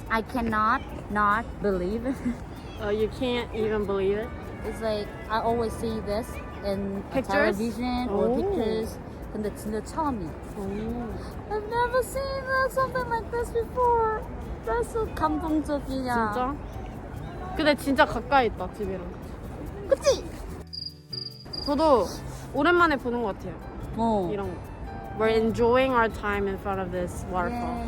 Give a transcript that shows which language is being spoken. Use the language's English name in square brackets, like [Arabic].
[English] I cannot not believe it. Oh, you can't even believe it. It's like I always see this in Pictures? television or Oh. [Korean] pictures. 근데 진짜 처음이야. Oh. [English] I've never seen something like this before. That's so 감동적이야. [Korean] 진짜? 근데 진짜 가까이 있다, 집이랑. 그치? 저도 오랜만에 보는 것 같아요. 어. 이런 거. [English] We're enjoying our time in front of this waterfall.